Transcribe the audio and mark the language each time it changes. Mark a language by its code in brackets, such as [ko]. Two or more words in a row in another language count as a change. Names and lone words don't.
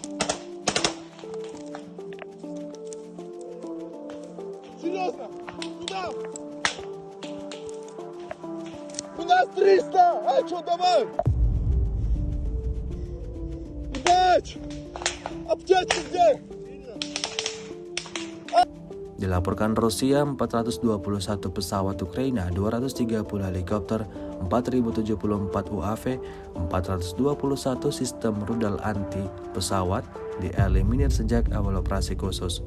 [ru] Серьезно? Куда? У нас 300! А чё, давай? Ебать! Аптечка где? [id] Dilaporkan Rusia 421 pesawat Ukraina, 230 helikopter, 4074 UAV, 421 sistem rudal anti pesawat dieliminir sejak awal operasi khusus.